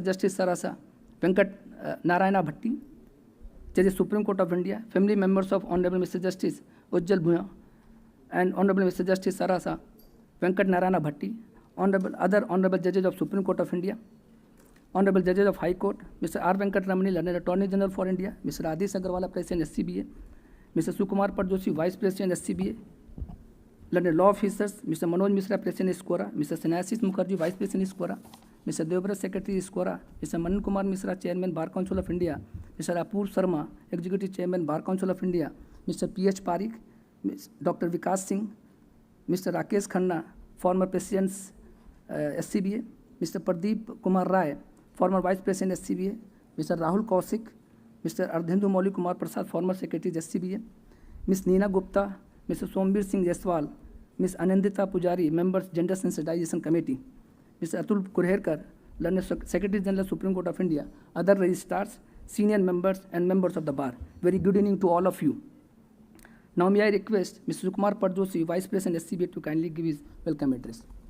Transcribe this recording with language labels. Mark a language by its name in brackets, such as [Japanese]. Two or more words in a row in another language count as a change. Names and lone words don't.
[English] Justice Sarasa Venkatanarayana Bhatti, Judges Supreme Court of India, family members of Honorable Mr. Justice Ujjal Bhuyan, and Honorable Mr. Justice Sarasa Venkatanarayana Bhatti, other Honorable Judges of Supreme Court of India, Honorable Judges of High Court, Mr. R. Venkatanarayana, Learned Attorney General for India, Mr. Adish Agrawala, President SCBA, Mr. Sukumar Padjoshi, Vice President SCBA, Learned Law Officers, Mr. Manoj Mishra, President SCORA, Mr. Sanasis Mukherjee, Vice President SCORA, Mr. Devbrat, Secretary SCORA, Mr. Manan Kumar Mishra, Chairman Bar Council of India, Mr. Apur Sharma, Executive Chairman Bar Council of India, Mr. P.H. Parikh, Dr. Vikas Singh, Mr. Rakesh Khanna, former President SCBA, Mr. Pradeep Kumar Rai, former Vice President SCBA, Mr. Rahul Kaushik, Mr. Ardhendu Mauli Kumar Prasad, former Secretary SCBA, Ms. Neena Gupta, Mr. Sombir Singh Jaiswal, Ms. Anandita Pujari, Members Gender Sensitization Committee, Mr. Atul Kurherkar, Learned Secretary General Supreme Court of India, other registrars, senior members and members of the bar. Very good evening to all of you. Now may I request Mr. Sukumar Padjoshi, Vice President SCBA, to kindly give his welcome address.